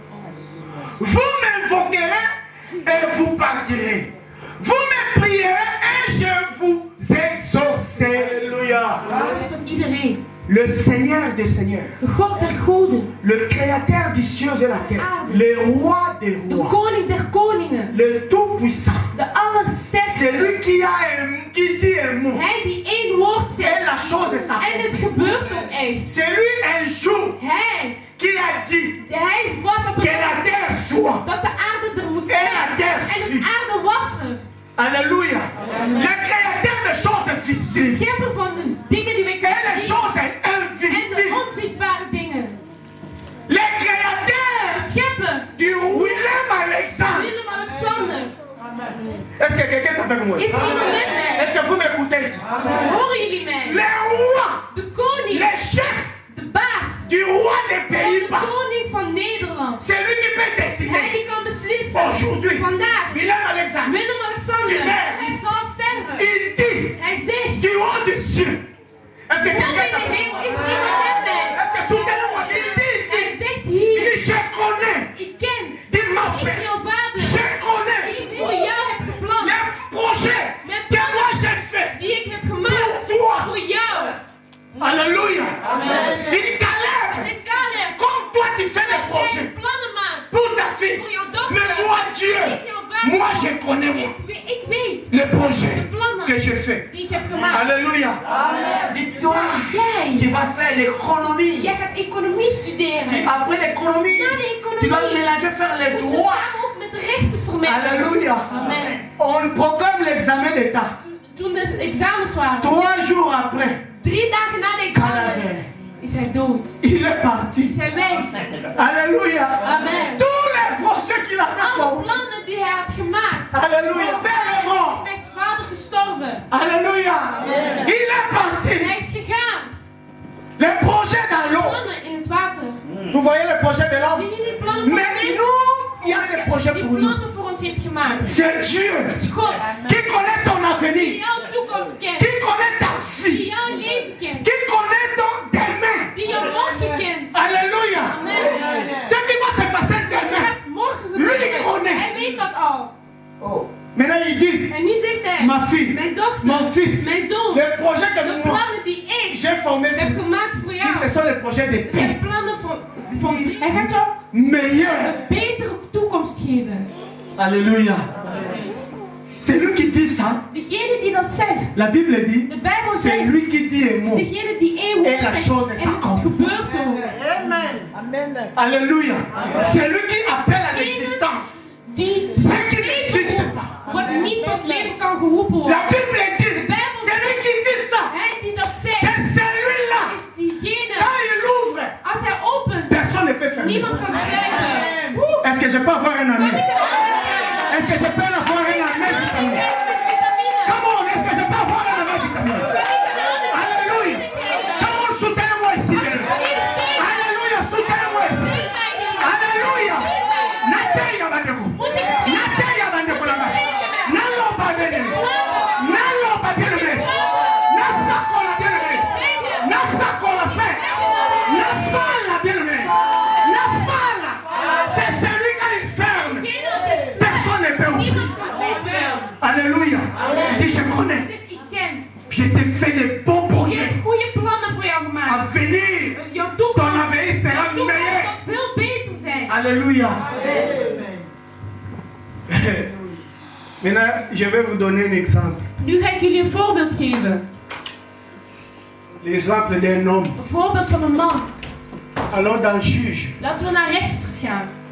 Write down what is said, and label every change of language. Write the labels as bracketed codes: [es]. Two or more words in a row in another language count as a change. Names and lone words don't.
[fr] Vous m'invoquerez et vous partirez. Vous me prierez et je vous exaucerai. Alléluia. [nl] Van iedereen. [fr] Le Seigneur des Seigneurs, [nl] De God der goden. [fr] le Créateur du ciel et la terre, le Roi des [nl] De [fr] rois, [nl] koning der koningen. [fr] le Tout-Puissant. [nl] De allersterkste. [fr] C'est lui qui dit un mot. [nl] Hij die één woord [fr] Et [nl] zegt. [fr] la chose s'appelle. [nl] En het gebeurt ook echt. [fr] C'est lui un jour [nl] Hij. [fr] qui a dit [nl] Hij was op [fr] que [nl] het [fr] la terre soit. [nl] dat de aarde er moet En zijn. [fr] la terre [nl] En [fr] fut. [nl] de aarde was er. [fr] Alléluia. Le Créateur des choses visibles [nl] Schepper van de dingen die wij [fr] et [nl] kunnen [fr] les [nl] zien. [fr] choses [nl] En de [fr] invisibles. [nl] onzichtbare dingen. [fr] Le Créateur [nl] De schepper. [fr] du Willem Alexandre Willem Est-ce que quelqu'un est avec moi? [nl] Is er iemand met mij? [fr] Est-ce que vous m'écoutez ici? [nl] Horen jullie mij? [fr] Les rois, [nl] De koning, [fr] les chefs [nl] de baas [fr] du roi des [nl] van de [fr] Pays-Bas, [nl] koning van Nederland. [fr] c'est lui qui peut [nl] Hij [fr] décider. [nl] die kan beslissen. [fr] Aujourd'hui, [nl] Vandaag, [fr] Willem Alexandre, [nl] Willem-Alexander, hij zal sterven. [fr] il dit [nl] Hij zegt, [fr] du haut des cieux. Est-ce que [nl] boven [fr] quelqu'un [nl] in de [fr] est avec [nl] hemel [fr] moi? [nl] is iemand met mij. [fr] Est-ce que soutenez-moi? Il dit [nl] Hij [fr] ici, [nl] zegt [fr] il [nl] hier, [fr] dit je connais, [nl] ik ken, [fr] il m'a [nl] ik [fr] fait, [nl] jouw vader, [fr] je connais [nl] ik voor jou heb gepland, [fr] les projets que moi j'ai fait [nl] die ik heb [fr] pour [nl] gemaakt [fr] toi. [nl] voor jou. [fr] Alléluia. Il [nl] Hij Caleb, zegt, Caleb, [fr] comme toi tu fais des [nl] als jij [fr] projets [nl] plannen maakt [fr] pour ta fille, [nl] voor jouw dochter, [fr] mais moi Dieu, [nl] ik jouw vader, [fr] moi je connais moi [nl] ik weet [fr] les projets que j'ai fait. [nl] die ik heb gemaakt. [fr] Alléluia. Dis-toi, [nl] Jij, [fr] tu vas faire l'économie. [nl] jij gaat economie studeren. [fr] Après l'économie, [nl] Na de [fr] tu vas [nl] economie [fr] mélanger, faire les [nl] moet je [fr] droits. [nl] samen ook met de rechten vermengen. [fr] Alléluia. Amen. On proclame l'examen d'État. [nl] Toen de examens waren, [fr] 3 jours après, [nl] 3 dagen na de examens, Caleb, is hij dood. [fr] il est parti. [nl] Is hij weg. [fr] Alléluia. Amen. Tous les projets qu'il avait [nl] Alle [fr] pour [nl] plannen die hij had gemaakt. [fr] Alléluia. Père est [nl] Is [fr] mort. [nl] mijn vader gestorven. [fr] Alléluia. Il est parti. [nl] Hij is gegaan. [fr] Les projets dans l'eau. [nl] Plannen in het water. [fr] Vous voyez les projets de l'homme? [nl] Zien jullie die plannen voor [fr] Mais [nl] mensen? [fr] nous, il y a des projets [nl] Die [fr] pour nous. [nl] plannen voor ons heeft gemaakt. [fr] C'est Dieu [nl] Is God. [fr] qui connaît ton [nl] Die [fr] avenir, [nl] jouw toekomst kent. [fr] qui connaît ta [nl] Die [fr] vie, [nl] jouw leven kent. [fr] qui connaît ton demain. [nl] Die jouw morgen kent. [fr] Alléluia. Amen. Ce qui va se passer [nl] Er [fr] demain. [nl] gaat morgen [fr] Lui [nl] gebeuren. [fr] connaît. [nl] Hij weet dat al. [fr] Maintenant, il dit, [nl] En nu zegt hij, [fr] ma fille, [nl] mijn dochter, [fr] mon fils, [nl] mijn zoon, [fr] les projets que [nl] de [fr] moi [nl] plannen die ik [fr] j'ai formés, [nl] heb gemaakt voor jou, [fr] ce sont les projets de [nl] het [fr] paix. [nl] zijn plannen voor hij gaat jou [fr] Meilleur. [nl] een betere toekomst geven. [fr] Alléluia. C'est lui qui dit ça. [nl] Degene die dat zegt, [fr] La Bible dit, [nl] de Bijbel [fr] c'est [nl] zegt, [fr] lui qui dit un mot. [nl] degene die één [fr] Et [nl] woord [fr] la [nl] zegt, [fr] chose [nl] en [fr] s'accomplit. [nl] het gebeurt ook. [fr] Alléluia. C'est lui qui appelle à l'existence [nl] Die [fr] ce qui n'existe pas. [nl] wat niet tot leven kan geroepen [fr] La [nl] worden. [fr] Bible dit, c'est lui qui dit ça. [nl] Hij die dat [fr] C'est [nl] zegt, [fr] celui-là. [nl] is diegene, [fr] Quand il ouvre, [nl] als hij opent, [fr] personne ne peut fermer. [nl] niemand kan sluiten. [fr] Est-ce que je peux avoir un ami? [nl] Kan ik een ander krijgen? [fr] Est-ce que je peux avoir un ami vitamine? [en] Come on, [fr] est-ce que je peux avoir un ami vitamine? Alléluia. [en] Come on, [fr] soutenez-moi ici. Alléluia, soutenez-moi ici. Alléluia. [ln] Nateya bandeko. Nateya bandeko la bas. Nalo ba bene. Nalo ba bene. Nasako la bene. Nasako la fait. Nafala bene. Nafala. [fr] C'est celui qui est ferme. Personne ne peut ouvrir. Alléluia. Et je connais. [nl] Ik ken. [fr] Je t'ai fait des bons [nl] Ik [fr] projets. [nl] heb goede plannen voor jou [fr] À [nl] gemaakt. [fr] venir, [nl] Jouw [fr] ton [nl] toekomst, [fr] avenir sera [nl] jouw toekomst [fr] meilleur. [nl] zal veel beter zijn. [fr] Alléluia. Maintenant, je vais vous donner un exemple. [nl] Nu ga ik jullie een voorbeeld geven. [fr] L'exemple d'un homme. [nl] Een voorbeeld van een man. [fr] Allons dans juge. [nl] Laten we naar rechters gaan.